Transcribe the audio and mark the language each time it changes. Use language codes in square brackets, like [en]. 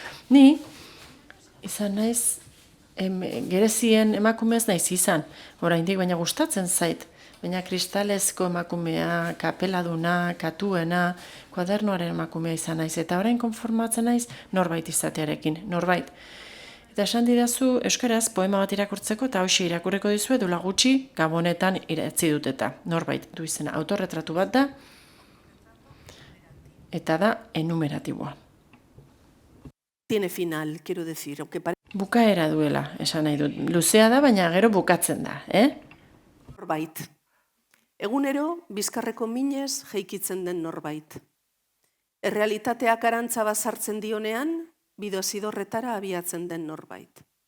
[eu] Ni, izan naiz, gerezien emakumez naiz izan, oraindik baina gustatzen zait, baina kristalezko emakumea, kapeladuna, katuena, kuadernoaren emakumea izan naiz, eta orain konformatzen naiz norbait izatearekin, norbait. Eta esan didazu, euskaraz poema bat irakurtzeko, eta hoxe irakurreko dizu edula gutxi, gabonetan idatzi dut eta norbait du izena. Autorretratu bat da, eta da enumeratiboa. [es] Tiene final, quiero decir, aunque [eu] Bukaera duela, esan nahi dut. Luzea da, baina gero bukatzen da, norbait. Egunero, bizkarreko minez jeikitzen den norbait. Errealitateak arantza bazartzen dionean, bidozidorretara abiatzen den norbait.